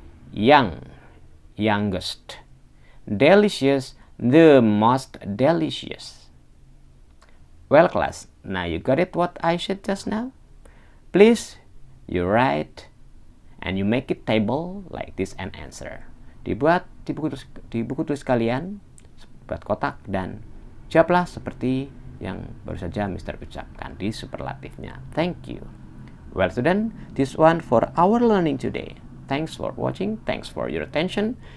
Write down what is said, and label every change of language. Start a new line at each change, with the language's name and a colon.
English: Young, youngest. Delicious, the most delicious. Well, class, now you got it what I said just now? Please, you write and you make it table like this and answer.
Indonesian: Dibuat di buku tulis kalian, buat kotak dan jawablah seperti yang baru saja Mr. ucapkan di superlatifnya.
English: Thank you. Well, student, this one for our learning today. Thanks for watching. Thanks for your attention.